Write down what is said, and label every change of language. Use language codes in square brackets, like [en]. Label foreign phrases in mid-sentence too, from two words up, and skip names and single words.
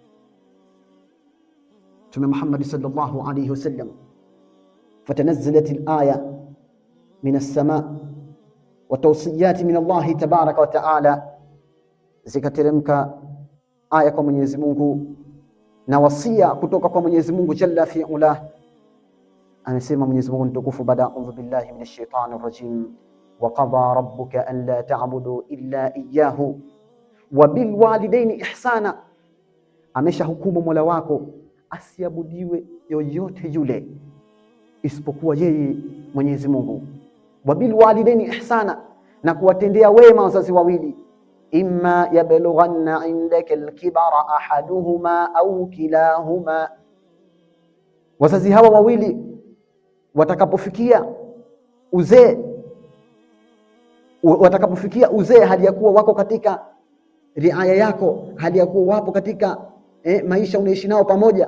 [sw] Mtume Muhammad [ar] صلى الله عليه وسلم, فتنزلت الآية من السماء وتوصية من الله تبارك وتعالى, [sw] zikateremka aya kwa Mwenyezi Mungu na wasia kutoka kwa Mwenyezi Mungu [ar] جل في علاه. [sw] Anasema Mwenyezi Mungu mtukufu, baada [ar] أعوذ بالله من الشيطان الرجيم وقضى ربك ألا تعبدوا إلا إياه وبالوالدين إحسانا, [sw] amesha hukumu Mola wako asiabudiwe yoyote yule isipokuwa yeye Mwenyezi Mungu. [ar] وبالوالدين إحسانا, [sw] na kuwatendea wema wazazi wawili. [ar] إما يبلغن عندك الكبر أحدهما أو كلاهما, [sw] wazazi hawa wawili watakapofikia uzee hali ya kuwa wako katika riaya yako, hali ya kuwa wapo katika maisha unaishi nao pamoja.